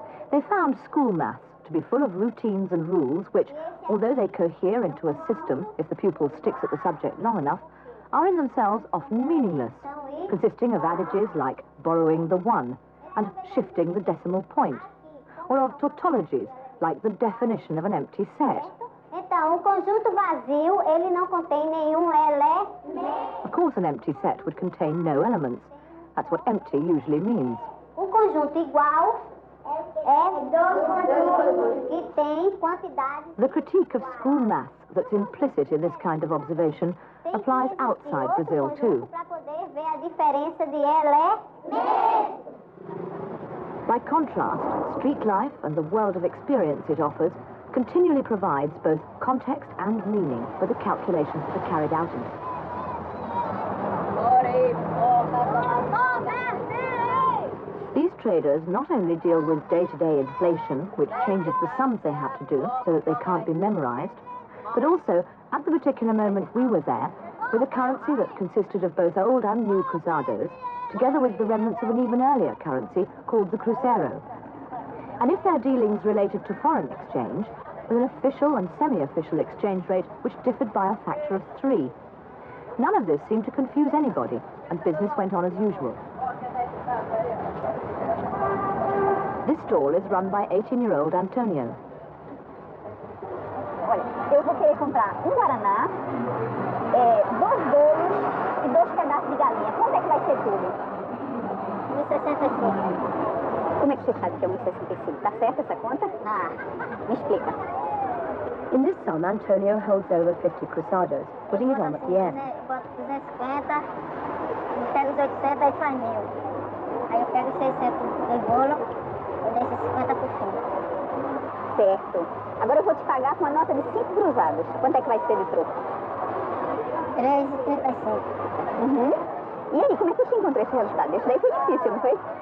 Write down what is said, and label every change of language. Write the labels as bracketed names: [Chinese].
[English] They found school maths to be full of routines and rules which, although they cohere into a system if the pupil sticks at the subject long enough, are in themselves often meaningless, consisting of adages like borrowing the 1 and shifting the decimal point, or of tautologies like the definition of an empty set. [Portuguese] Então, conjunto vazio, ele não contém nenhum elemento. [English] Of course, an empty set would contain no elements. That's what empty usually means. [Portuguese] Conjunto igual é dois conjuntos que têm quantidades. [English] The critique of school maths that's implicit in this kind of observation applies outside Brazil too. [Portuguese] Para poder ver a diferença de elementos. [English] By contrast, street life and the world of experience it offers continually provides both context and meaning for the calculations that are carried out in it. These traders not only deal with day-to-day inflation, which changes the sums they have to do so that they can't be memorized, but also, at the particular moment we were there, with a currency that consisted of both old and new cruzados, together with the remnants of an even earlier currency called the cruzeiro. And if their dealings related to foreign exchange, with an official and semi-official exchange rate which differed by a factor of 3. None of this seemed to confuse anybody, and business went on as usual. This stall is run by 18-year-old Antonio. [Portuguese] Olha, eu vou querer comprar guaraná, 2 bolos e 2 pedaços de galinha. Quanto é que vai ser tudo? 1,65. Como é que você sabe que é 1,65? Tá certa essa conta? Me explica. [English] In this sum, Antonio holds over 50 cruzados, putting it on at the end. [Portuguese] Boto 250, pego os 800, aí faz 1.000. Aí eu pego os 600 do bolo e deixo 50 por fim. Certo. Agora eu vou te pagar com uma nota de 5 cruzados. Quanto é que vai ser de troco? 3,35. Uhum. E aí, como é que você encontrou esse resultado? Esse daí foi difícil, não foi?